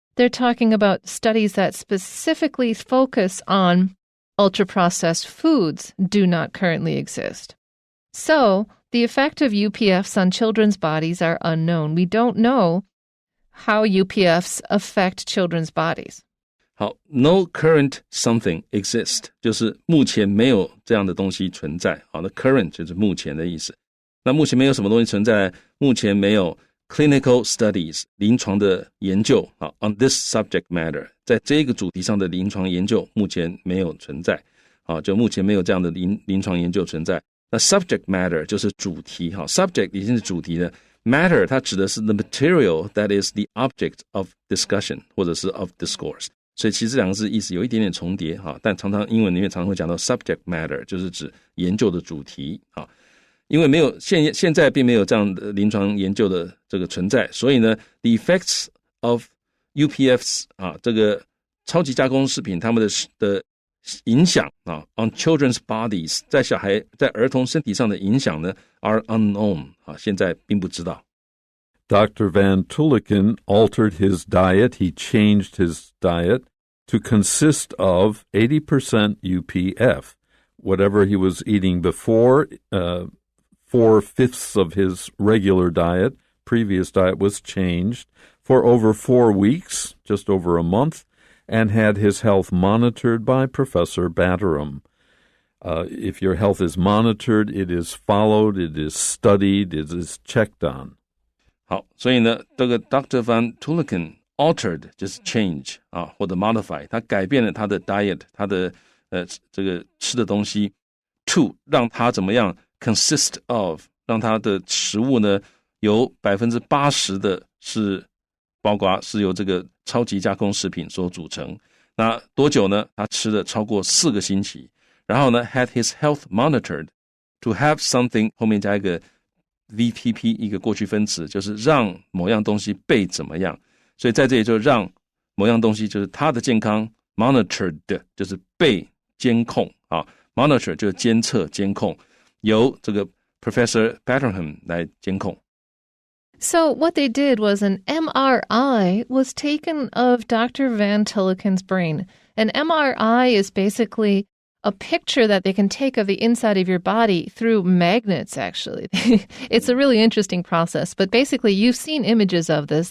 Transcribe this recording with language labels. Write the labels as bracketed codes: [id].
[en] They're talking about studies that specifically focus on ultra-processed foods do not currently exist. So, the effect of UPFs on children's bodies are unknown. We don't know how UPFs affect children's bodies. [zh] 好 no current something exist 就是目前没有这样的东西存在。好，那 current 就是目前的意思。那目前没有什么东西存在，目前没有 clinical studies 临床的研究 on this subject matter 在这个主题上的临床研究目前没有存在。就目前没有这样的临床研究存在。那 subject matter 就是主题 subject 已经是主题了， matter 它指的是 the material that is the object of discussion 或者是 of discourse，所以其实这两个字意思有一点点重叠，但常常英文里面常常会讲到 subject matter 就是指研究的主题。因为没有现在并没有这样的临床研究的这个存在，所以呢 the effects of UPFs 这个超级加工食品它们的影响 on children's bodies 在儿童身体上的影响呢 are unknown 现在并不知道。 [en] Dr. Van Tulleken altered his diet. He changed his diet to consist of 80% UPF. Whatever he was eating before, 4/5 of his regular diet, previous diet, was changed for over 4 weeks, just over a month, and had his health monitored by Professor Batterham. If your health is monitored, it is followed, it is studied, it is checked on. [zh] 好，所以呢，这个 Dr. Van Tulleken altered 就是 change 或者 modify， 他改变了他的 diet， 他的这个吃的东西 to 让他怎么样 consist of 让他的食物呢有 80% 的是包括是由这个超级加工食品所组成。那多久呢？他吃了超过4个星期，然后呢 had his health monitored to have something 后面加一个 VPP 一个过去分词，就是让某样东西被怎么样，所以在这里就让某样东西就是他的健康 monitored 就是被监控啊 ，monitor 就是监测监控，由这个 Professor Batterham 来监控。 [en] So what they did was an MRI was taken of Dr. Van Tulleken's brain. An MRI is basically a picture that they can take of the inside of your body through magnets, actually. It's a really interesting process, but basically you've seen images of this.